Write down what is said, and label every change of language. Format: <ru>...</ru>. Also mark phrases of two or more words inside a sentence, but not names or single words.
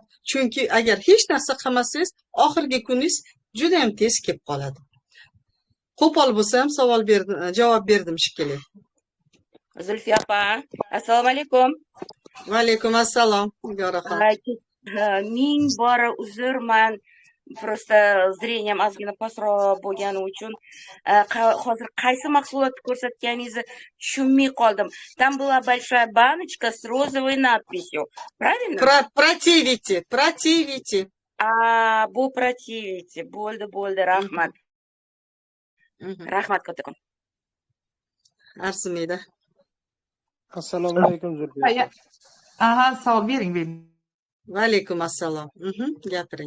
<uz>Chunki agar hech narsa qilmasangiz, oxirgi kuningiz juda ham tez kelib qoladi. Qo'pol bo'lsam, javob berdim shekilli. Zulfiya opa, assalomu alaykum. Va alaykum assalom. Ming bora uzr, men</uz> <ru>просто зрением</ru> <uz>ozgina pastroq bo'lgani uchun hozir qaysi mahsulotni ko'rsatganingizni tushunmay qoldim.</uz> <ru>Там была большая баночка с розовой надписью. Правильно? Противите.</ru> <uz>Bu противите. Bo'ldi, rahmat. Rahmat kattakon. Arzimaydi. Assalomu alaykum Zulfiya. Aha, savol bering. Va alaykum assalom. Gapiring.</uz>